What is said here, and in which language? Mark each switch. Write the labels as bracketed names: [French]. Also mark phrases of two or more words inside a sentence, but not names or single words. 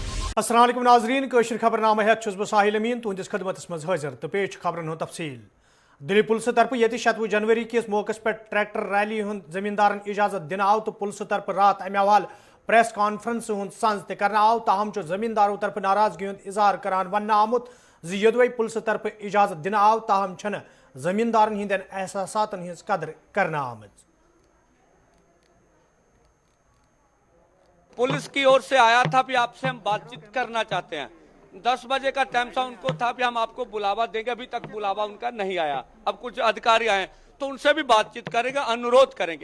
[Kashmiri] अस्सलाम वालेकुम नाजरीन कशर खबरनामा हेत छुस बह साहिल अमीन तुहंदिस खदमतस मज हाजिर तो पेश खबरन हुंद तफसील दिल्ली पुलिस तरफ ये 27 जनवरी किस [Hindi] मौके पर [English] tractor rally [Kashmiri] हुंद जमींदारन इजाजत दिन आव तो पुलिस तरफ रात अमे हवाल [English] press conference [Kashmiri] हुंद संज त करना आव ताहम जमींदारों तरफ नाराजगी हुंद इजहार करान वन आमुत यदवे पुलिस तरफ इजाजत दिन आव ताहम छन जमींदारन हिंदन एहसासातन हिंज कदर करना आमज। [Hindi] पुलिस की ओर से आया था कि आपसे हम बातचीत करना चाहते हैं। 10 बजे का टाइम था, उनको था कि हम आपको बुलावा देंगे, अभी तक बुलावा उनका नहीं आया। अब कुछ अधिकारी आए तो उनसे भी बातचीत करेंगे, अनुरोध करेंगे।